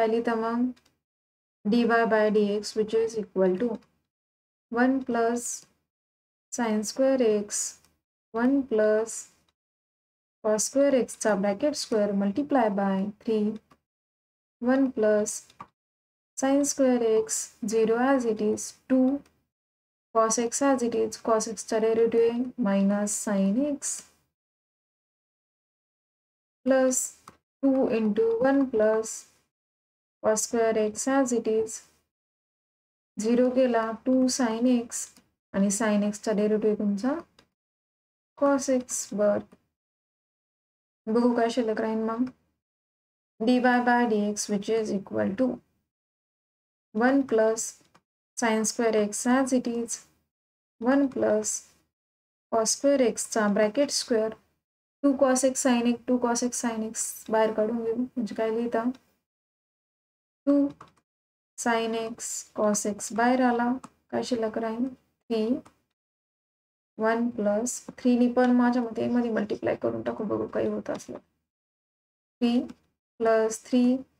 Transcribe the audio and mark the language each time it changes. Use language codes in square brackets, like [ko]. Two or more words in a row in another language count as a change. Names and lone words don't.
[mr] लिहितं मग [en] d y by d x which is equal to 1 plus sine square x 1 plus cos square x's bracket square multiply by 3 1 plus sine square x 0 as it is 2 cos x as it is cos x चा derivative minus sin x प्लस 2 into 1 प्लस cos square x as it is 0 गेला 2 sin x आणि sin x चा डेरिव्हेटिव्ह तुमचा cos x [mr] बर बघू काय शिल्लक राहील मग [en] dy by dx which is equal to 1 plus sin square x as it is 1 plus cos square x चा ब्रॅकेट square 2 cos x sin x 2 cos x sin x [mr] बाहेर काढून घेऊ म्हणजे काय लिहिता [en] 2 sin x cos x [mr] बाहेर आला काय शिल्लक राहील 3 1 प्लस 3 नी पण माझ्या मते मध्ये मल्टिप्लाय करून टाकू बघू काही होत असलं 3 प्लस 3